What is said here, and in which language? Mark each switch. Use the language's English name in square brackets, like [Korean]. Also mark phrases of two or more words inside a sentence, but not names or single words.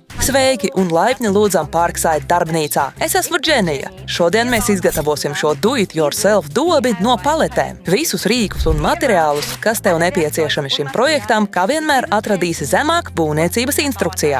[Latvian] Sveiki un laipni lūdzam Parkside darbnīcā. Es esmu Dženija. Šodien mēs izgatavosim šo [English] do-it-yourself [Latvian] dobi no paletēm. Visus rīkus un materiālus, kas tev nepieciešami šim projektam, kā vienmēr atradīsi zemāk būvniecības instrukcijā.